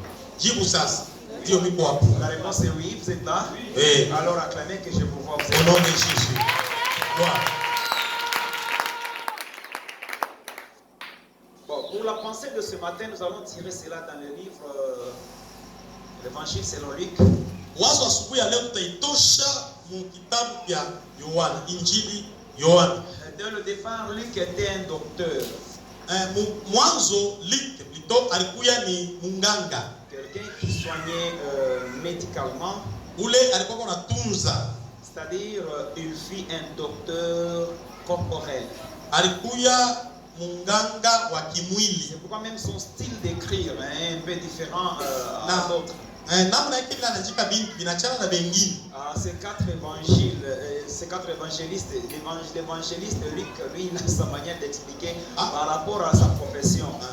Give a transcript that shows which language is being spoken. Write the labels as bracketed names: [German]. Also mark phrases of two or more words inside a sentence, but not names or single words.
[French] La réponse est oui, vous êtes là. Oui. Alors acclamez que je vous vois. Au nom de Jésus. Gloire. Bon, pour la pensée de ce matin, nous allons tirer cela dans le livre l'Évangile selon Luc. [Swahili] Wazo asubuhi ya leo tutaitosha mu kitabu ya Yohana, Injili Yohana. [French] Dès le départ, Luc était un docteur. [Swahili] Mwanzo Luc plutôt alikuwa ni munganga. [French] Quelqu'un qui soignait médicalement. [Swahili] Ule alikuwa anatunza. [French] C'est-à-dire, il fut un docteur corporel. [Swahili] Alikuwa munganga wa kimwili. [French] C'est pourquoi même son style d'écrire est un peu différent à d'autres. Ces quatre évangélistes, l'évangéliste Luc, lui, il a sa manière d'expliquer par rapport à sa profession.